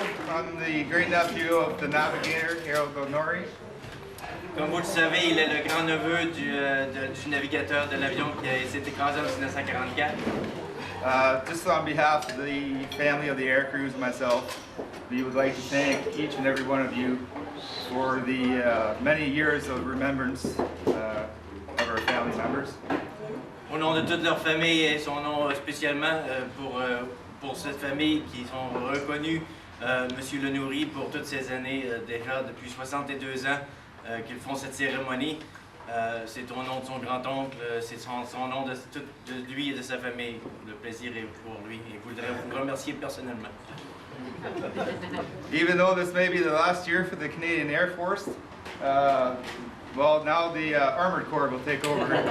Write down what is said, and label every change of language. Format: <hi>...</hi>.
<en>I'm the great nephew of the navigator, Harold Gonori.</en> <fr>Comme vous le savez, il est le grand-neveu du navigateur de l'avion qui s'est écrasé en 1944.</fr> <en>Just on behalf of the family of the air crews and myself, we would like to thank each and every one of you for the many years of remembrance of our family members.</en> <fr>Au nom de toute leur famille et son nom spécialement pour cette famille qui sont reconnus, Monsieur Le Nourri, pour toutes ces années, déjà depuis 62 ans qu'ils font cette cérémonie. C'est au nom de son grand-oncle, c'est son nom de lui et de sa famille. Le plaisir est pour lui et je voudrais vous remercier personnellement.</fr> <en>Even though this may be the last year for the Canadian Air Force, well, now the Armored Corps will take over.</en>